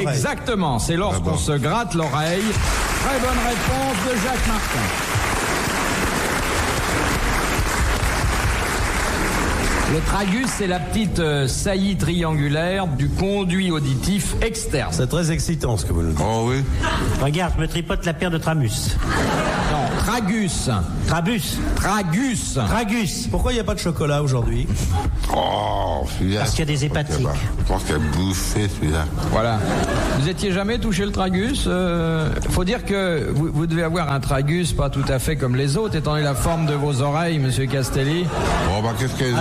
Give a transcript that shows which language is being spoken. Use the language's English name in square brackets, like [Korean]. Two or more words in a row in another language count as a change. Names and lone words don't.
[French] Exactement, c'est lorsqu'on se gratte l'oreille. Très bonne réponse de Jacques Martin. Le tragus, c'est la petite saillie triangulaire du conduit auditif externe. C'est très excitant ce que vous nous dites. Oh oui. Regarde, je me tripote la paire de Tramus. Non, tragus. Trabus. Tragus. Tragus. Pourquoi il n'y a pas de chocolat aujourd'hui? Oh, celui-là. Parce qu'il y a des hépatiques. Je pense qu'elle a bouffé celui-là. Voilà. Vous étiez jamais touché le tragus? Faut dire que vous devez avoir un tragus pas tout à fait comme les autres, étant donné la forme de vos oreilles, Monsieur Castelli. Bon, bah, qu'est-ce qu'elles